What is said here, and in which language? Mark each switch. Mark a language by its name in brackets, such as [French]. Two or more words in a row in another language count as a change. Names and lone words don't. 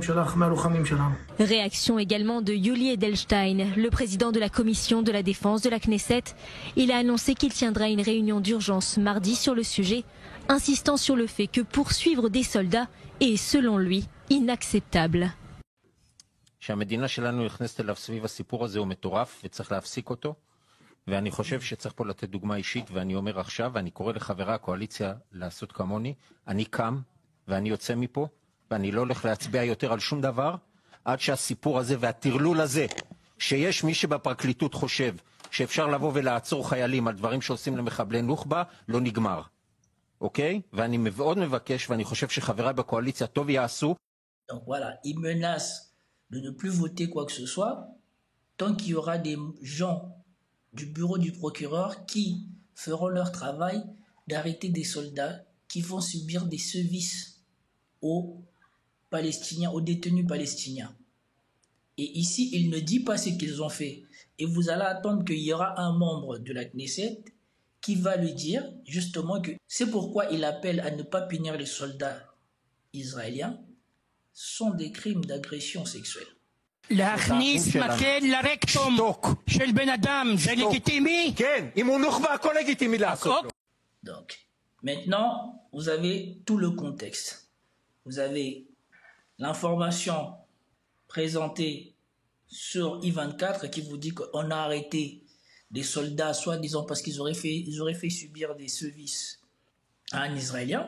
[French] Réaction également de Yuli Edelstein, le président de la commission de la défense de la Knesset. Il a annoncé qu'il tiendra une réunion d'urgence mardi sur le sujet, insistant sur le fait que poursuivre des soldats est, selon lui, inacceptable. [Hebrew] שהמדינה שלנו נכנסת אליו סביב הסיפור הזה הוא מטורף וצריך להפסיק אותו ואני חושב שצריך פה לתת דוגמה אישית ואני אומר עכשיו ואני קורא לחברי הקואליציה לעשות כמוני אני קם ואני יוצא מפה ואני לא הולך להצביע יותר על שום דבר עד שהסיפור הזה והטרלול הזה שיש מי שבפרקליטות חושב שאפשר לבוא ולעצור חיילים על דברים שעושים למחבלי נוח'בה לא נגמר. אוקיי? ואני מאוד מבקש ואני חושב שחבריי בקואליציה טוב יעשו. [French] Donc voilà, ils menacent de ne plus voter quoi que ce soit tant qu'il y aura des gens du bureau du procureur qui feront leur travail d'arrêter des soldats qui vont subir des sévices aux Palestiniens, aux détenus palestiniens. Et ici, il ne dit pas ce qu'ils ont fait. Et vous allez attendre qu'il y aura un membre de la Knesset qui va lui dire justement que c'est pourquoi il appelle à ne pas punir les soldats israéliens, sont des crimes d'agression sexuelle. [Hebrew] להכניס מקל לרקטום של בן אדם, זה לגיטימי? כן, אם הוא נוח'בה, הכל לגיטימי לעשות לו. [French] Donc, maintenant, vous avez tout le contexte. Vous avez l'information présentée sur I24 qui vous dit qu'on a arrêté des soldats, soi-disant parce qu'ils auraient fait subir des sévices à un Israélien.